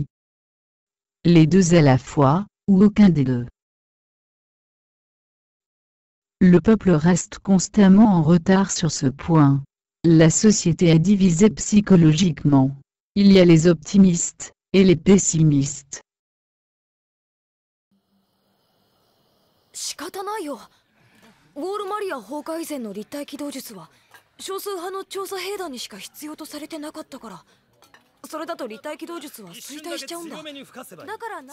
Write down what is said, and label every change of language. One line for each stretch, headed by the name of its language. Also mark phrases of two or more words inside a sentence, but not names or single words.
French: Les deux à la fois, ou aucun des deux. Le peuple reste constamment en retard sur ce point. La société est divisée psychologiquement. Il y a les optimistes, et les pessimistes.
Japanese: 仕方ないよ。ウォールマリア崩壊以前の立体起動術は少数派の調査兵団にしか必要とされてなかったから、それだと立体起動術は衰退しちゃうんだ。だから